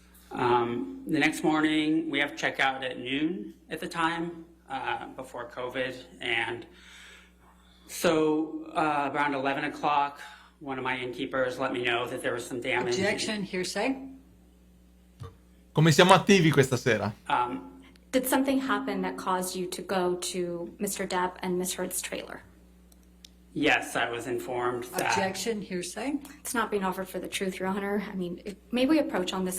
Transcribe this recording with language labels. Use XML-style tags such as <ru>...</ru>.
<en>The next morning, we have checkout at noon at the time, before COVID. And so around 11 o'clock, one of my innkeepers let me know that there was some damage. Objection, hearsay.</en> <it>Come siamo attivi questa sera?</it> <en>Did something happen that caused you to go to Mr. Depp and Ms. Heard's trailer? Yes, I was informed that. Objection, hearsay. It's not being offered for the truth, Your Honor. I mean, may we approach on this</en>